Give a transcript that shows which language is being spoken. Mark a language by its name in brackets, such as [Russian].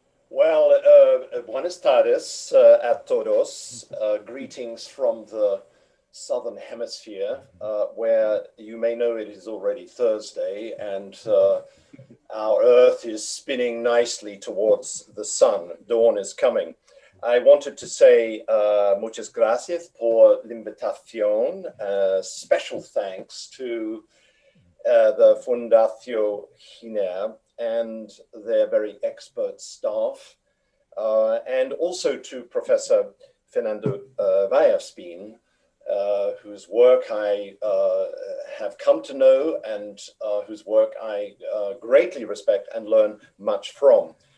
[Spanish] Well, buenas tardes a todos. [English] Greetings from the Southern Hemisphere, where you may know it is already Thursday and our Earth is spinning nicely towards the sun. Dawn is coming. I wanted to say [Spanish] muchas gracias por la invitación. [English] Special thanks to the Fundación Keane and their very expert staff, and also to Professor Fernando Vallespin, whose work I have come to know and whose work I greatly respect and learn much from.